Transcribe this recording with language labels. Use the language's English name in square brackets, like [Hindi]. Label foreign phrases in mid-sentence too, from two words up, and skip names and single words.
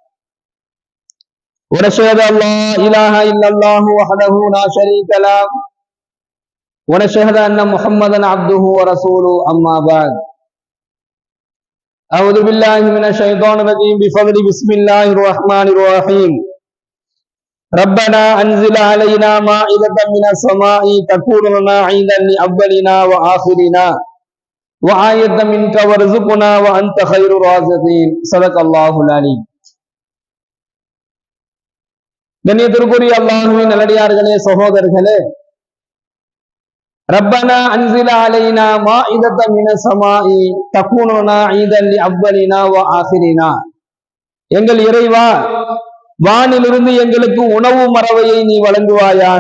[Arabic] ونشهد أن لا إله إلا الله وحده لا شريك له ونشهد أن محمدا عبده ورسوله أما بعد أعوذ بالله من الشيطان الرجيم بفضل بسم الله الرحمن الرحيم ربنا أنزل علينا مائدة من السماء تكون لنا عيدا لأولنا وآخرنا وآية منك وارزقنا وأنت خير الرازقين صدق الله العليم. [Tamil] கண்ணியத்திற்குரிய அல்லாஹ்வின் நல்லடியார்களே, சகோதரர்களே, [Arabic] ربنا أنزل علينا مائدة من السماء تكون لنا عيدا لأولنا وآخرنا. [Tamil] எங்கள் இறைவா, வானிலிருந்து எங்களுக்கு உணவு மறவையை நீ வழங்குவாயாக.